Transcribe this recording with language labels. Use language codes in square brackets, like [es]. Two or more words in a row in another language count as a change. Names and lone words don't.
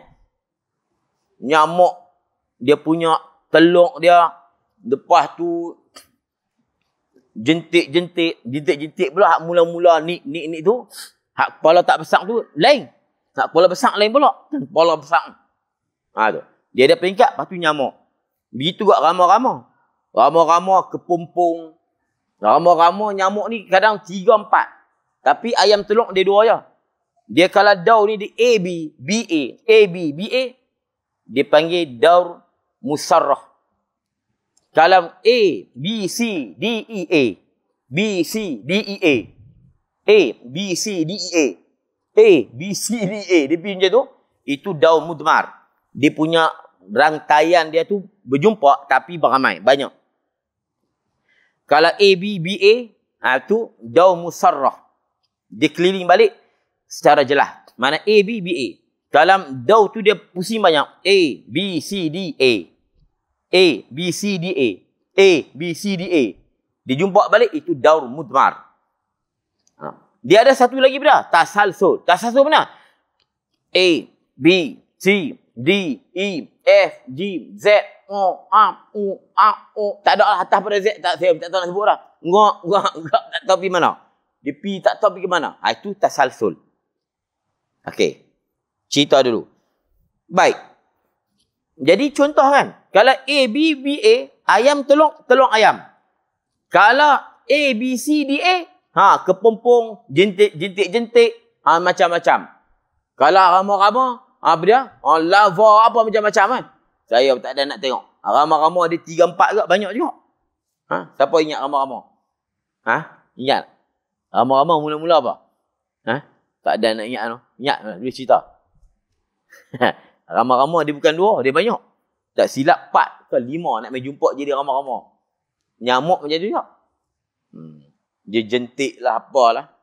[ms] Nyamuk, dia punya telur dia, lepas tu jentik pula hak mula-mula nik tu, hak kepala tak besar tu lain. Hak kepala besar lain pula. Kepala besar. Tu. Dia ada peringkat, lepas tu nyamuk. Begitu juga rama-rama. Rama-rama kepompong. Rama-rama nyamuk ni kadang 3, 4. Tapi ayam telur dia 2 je. Dia kalau daur ni dia A, B, A. Dia panggil [ar] daur musarrah. [ms] Kalau A, B, C, D, E, A. B, C, D, E, A. A, B, C, D, E, A. A, B, C, D, E, A. Dia pergi macam tu. Itu [ar] daur mudmar. [ms] Dia punya rangkaian dia tu berjumpa tapi beramai. Banyak. Kalau A, B, B, A. Tu [ar] daur musarrah. [ms] Dia keliling balik secara jelas. Mana A, B, B, A. Dalam daur tu dia pusing banyak. A, B, C, D, A. A, B, C, D, A. A, B, C, D, A. Dia jumpa balik, itu [ar] daur mudmar. [ms] Dia ada satu lagi benda. Tasalsul. Tasalsul mana? A, B, C, D, E, F, G, Z, O, A, U, A, O. Tak ada lah atas pada Z. Saya tak tahu nak sebut lah. Ngak, tak tahu pergi mana. Dia pergi tak tahu pergi mana. Itu tasalsul. Okey. Cerita dulu. Baik. Jadi contoh kan. Kalau A, B, B, A. Ayam telur ayam. Kalau A, B, C, D, A. Kepompong. Jentik. Macam-macam. Kalau rama-rama. Apa dia? Lava apa macam-macam kan. Saya tak ada nak tengok. Rama-rama ada 3, 4 juga. Banyak juga. Siapa ingat rama-rama? Ingat? Rama-rama mula-mula apa? Tak ada nak ingat tu. Ingat, boleh cerita. Rama-rama dia bukan 2, dia banyak. Tak silap 4 ke 5 nak main jumpa jadi rama-rama. Nyamuk macam tu juga. Dia jentik lah apalah.